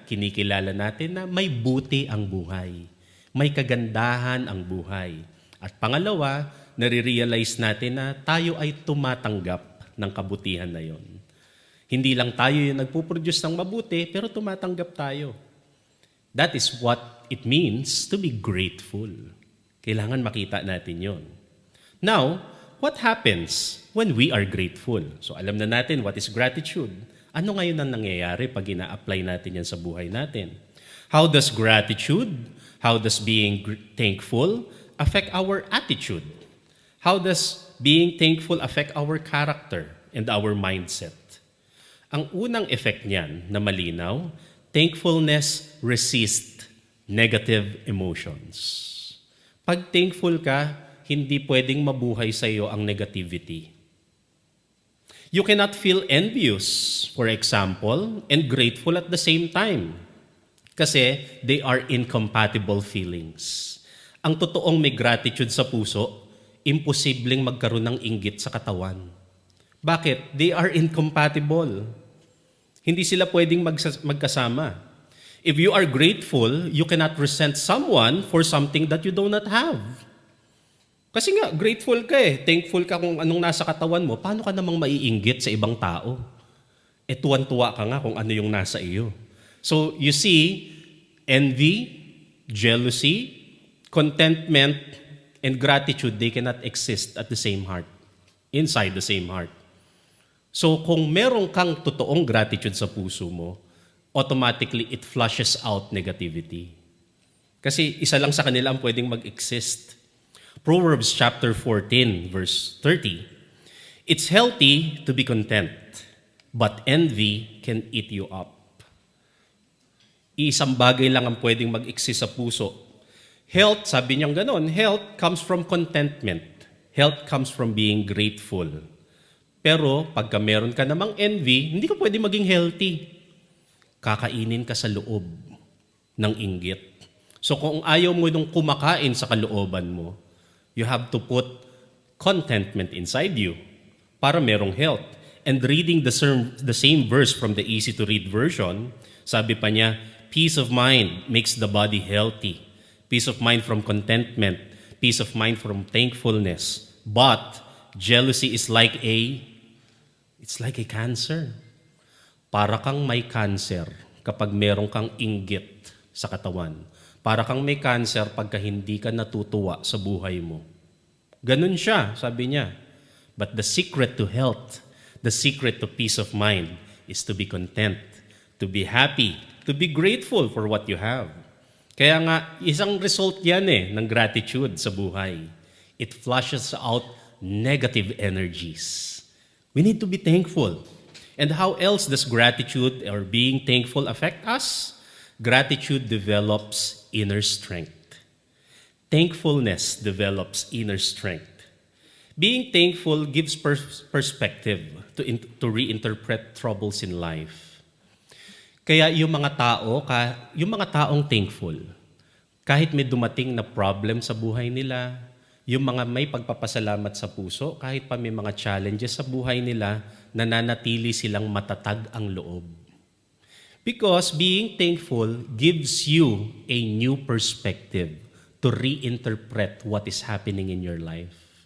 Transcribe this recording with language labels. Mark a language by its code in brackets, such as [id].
[tl] kinikilala natin na may buti ang buhay. May kagandahan ang buhay. At pangalawa, nare-realize natin na tayo ay tumatanggap ng kabutihan na yon. Hindi lang tayo yung nagpuproduce ng mabuti, pero tumatanggap tayo. [en] That is what it means to be grateful. [tl] Kailangan makita natin yon. [en] Now, what happens when we are grateful? [tl] So alam na natin [en] what is gratitude. [tl] Ano ngayon ang nangyayari pag ina-apply natin yan sa buhay natin? [en] How does gratitude, how does being thankful affect our attitude? How does being thankful affect our character and our mindset? [tl] Ang unang effect niyan na malinaw, [en] thankfulness resists negative emotions. [tl] Pag thankful ka, hindi pwedeng mabuhay sa iyo ang negativity. [en] You cannot feel envious, for example, and grateful at the same time. Kasi they are incompatible feelings. [tl] Ang totoong may gratitude sa puso, imposibleng magkaroon ng inggit sa katawan. Bakit? [en] They are incompatible. [tl] Hindi sila pwedeng magkasama. [en] If you are grateful, you cannot resent someone for something that you do not have. [tl] Kasi nga, grateful ka eh. Thankful ka kung anong nasa katawan mo. Paano ka namang maiinggit sa ibang tao? E tuwan-tuwa ka nga kung ano yung nasa iyo. [en] So, you see, envy, jealousy, contentment, and gratitude, they cannot exist at the same heart, inside the same heart. [tl] So, kung meron kang totoong gratitude sa puso mo, [en] automatically it flushes out negativity. [tl] Kasi isa lang sa kanila ang pwedeng mag-exist. [en] Proverbs chapter 14, verse 30. It's healthy to be content, but envy can eat you up. [tl] Isang bagay lang ang pwedeng mag-exist sa puso. [en] Health, [tl] sabi niyang ganon, [en] health comes from contentment. Health comes from being grateful. [tl] Pero pagka meron ka namang envy, hindi ka pwede maging healthy. Kakainin ka sa loob ng inggit. So kung ayaw mo nung kumakain sa kalooban mo, [en] you have to put contentment inside you [tl] para merong health. [en] And reading the same verse from the easy-to-read version, [tl] sabi pa niya, [en] peace of mind makes the body healthy. Peace of mind from contentment. Peace of mind from thankfulness. But jealousy is like a cancer. [tl] Para kang may cancer kapag meron kang inggit sa katawan. Para kang may cancer pagka hindi ka natutuwa sa buhay mo. Ganun siya, sabi niya. [en] But the secret to health, the secret to peace of mind is to be content, to be happy, to be grateful for what you have. [tl] Kaya nga, isang result yan ng gratitude sa buhay. [en] It flushes out negative energies. We need to be thankful. And how else does gratitude or being thankful affect us? Gratitude develops inner strength. Thankfulness develops inner strength. Being thankful gives perspective to reinterpret troubles in life. [tl] Kaya yung mga taong thankful, kahit may dumating na problem sa buhay nila, yung mga may pagpapasalamat sa puso, kahit pa may mga challenges sa buhay nila, nananatili silang matatag ang loob. [en] Because being thankful gives you a new perspective to reinterpret what is happening in your life.